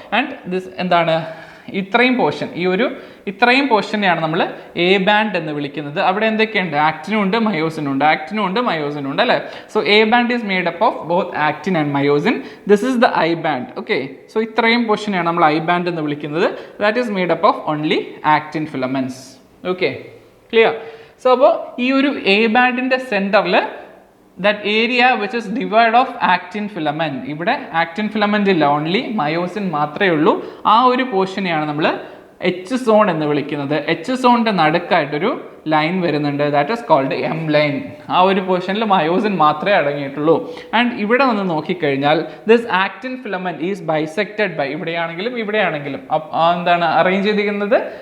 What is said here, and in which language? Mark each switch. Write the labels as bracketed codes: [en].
[ml] And this എന്താണ്? ഇത്രയും പോർഷനെയാണ് നമ്മൾ എ ബാൻഡ് എന്ന് വിളിക്കുന്നത്. അവിടെ എന്തൊക്കെയുണ്ട്? ആക്റ്റിനും ഉണ്ട്, മയോസിനും ഉണ്ട് അല്ലേ? [en] So A band is made up of both actin and myosin. This is the I band. Okay. [ml] So ഇത്രയും പോർഷനെയാണ് നമ്മൾ ഐ ബാൻഡ് എന്ന് വിളിക്കുന്നത്. [en] That is made up of only actin filaments. Okay, clear? [ml] So അപ്പോൾ ഈ ഒരു A ബാൻഡിൻ്റെ സെൻറ്ററിൽ [en] that area which is divide of actin filament. [ml] ഇവിടെ actin filament ഇല്ല, ഓൺലി മയോസിൻ മാത്രമേ ഉള്ളൂ. ആ ഒരു പോർഷനെയാണ് നമ്മൾ എച്ച് സോൺ എന്ന് വിളിക്കുന്നത്. എച്ച് സോണിൻ്റെ നടുക്കായിട്ടൊരു ലൈൻ വരുന്നുണ്ട്, [en] That is called M line. [ml] ആ ഒരു പോർഷനിൽ മയോസിൻ മാത്രമേ അടങ്ങിയിട്ടുള്ളൂ. ആൻഡ് ഇവിടെ നിന്ന് നോക്കിക്കഴിഞ്ഞാൽ [en] this actin filament is bisected by, [ml] ഇവിടെയാണെങ്കിലും എന്താണ് അറേഞ്ച് ചെയ്തിരിക്കുന്നത്?